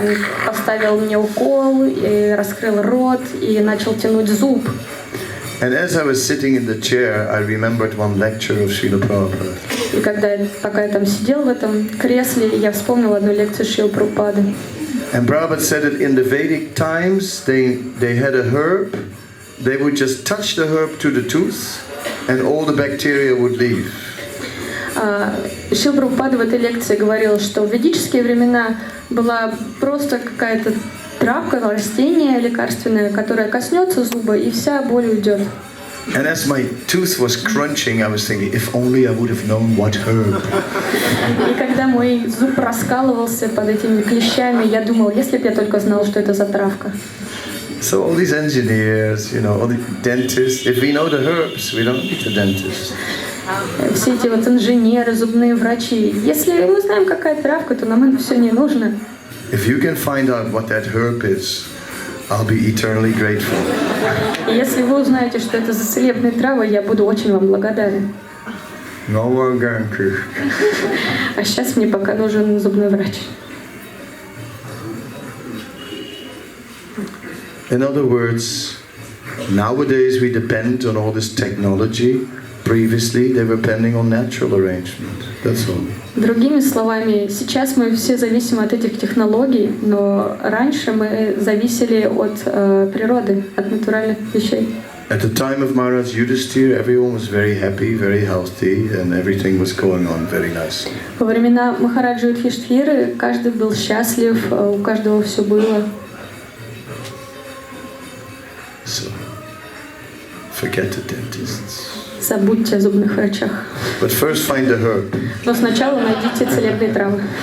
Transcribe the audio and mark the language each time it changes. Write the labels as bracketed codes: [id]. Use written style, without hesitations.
[ru] Он поставил мне укол, и раскрыл рот, и начал тянуть зуб. [en] And as I was sitting in the chair, I remembered one lecture of Srila Prabhupada. [ru] И пока я там сидел в этом кресле, я вспомнил одну лекцию Шрилы Прабхупады. [en] And Prabhupada said that in the Vedic times, they had a herb. They would just touch the herb to the tooth, and all the bacteria would leave. [ru] Шрила Прабхупада в этой лекции говорил, что в ведические времена была просто какая-то травка, растение лекарственное, которое коснется зуба, и вся боль уйдет. [en] And as my tooth was crunching, I was thinking, if only I would have known what herb. [ru] И когда мой зуб раскалывался под этими клещами, я думал, если бы я только знал, что это за травка. [en] So all these engineers, all the dentists, if we know the herbs, we don't need the dentist. [ru] Все эти вот инженеры, зубные врачи, если мы знаем, какая травка, то нам это все не нужно. [en] If you can find out what that herb is, I'll be eternally grateful. [ru] И если вы узнаете, что это за целебные травы, я буду очень вам благодарен. [en] No more guarantee. [ru] А сейчас мне пока нужен зубной врач. [en] In other words, nowadays we depend on all this technology. Previously they were depending on natural arrangement. That's all. [ru] Другими словами, сейчас мы все зависим от этих технологий, но раньше мы зависели от природы, от натуральных вещей. [en] At the time of Maharaj Yudhishthira, everyone was very happy, very healthy, and everything was going on very nicely. [ru] Во времена Махараджи Юдхиштхиры каждый был счастлив, у каждого все было. [en] So, forget the dentists. [ru] Забудьте о зубных врачах. [en] But first find the herb. [ru] Но сначала найдите целебные травы.